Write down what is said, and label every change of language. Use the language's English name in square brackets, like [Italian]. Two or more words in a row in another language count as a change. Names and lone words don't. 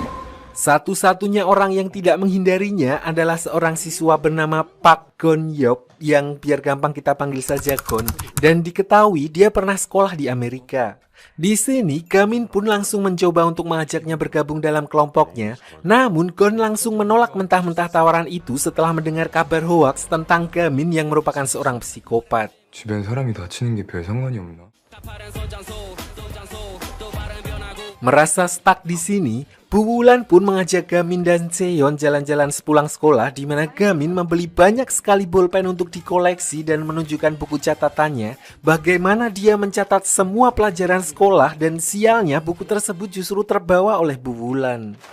[Indonesian] Satu-satunya orang yang tidak menghindarinya adalah seorang siswa bernama Park Gon Yop yang biar gampang kita panggil saja Gon, dan diketahui dia pernah sekolah di Amerika. Di sini, Gamin pun langsung mencoba untuk mengajaknya bergabung dalam kelompoknya. Namun, Gon langsung menolak mentah-mentah tawaran itu setelah mendengar kabar hoaks tentang Gamin yang merupakan seorang psikopat. [Korean] 주변 사람이 다치는 게 별 상관이 없나? [Indonesian] Merasa stuck di sini, Bu Wulan pun mengajak Gamin dan Seon jalan-jalan sepulang sekolah di mana Gamin membeli banyak sekali bolpen untuk dikoleksi dan menunjukkan buku catatannya bagaimana dia mencatat semua pelajaran sekolah dan sialnya buku tersebut justru terbawa oleh Bu Wulan.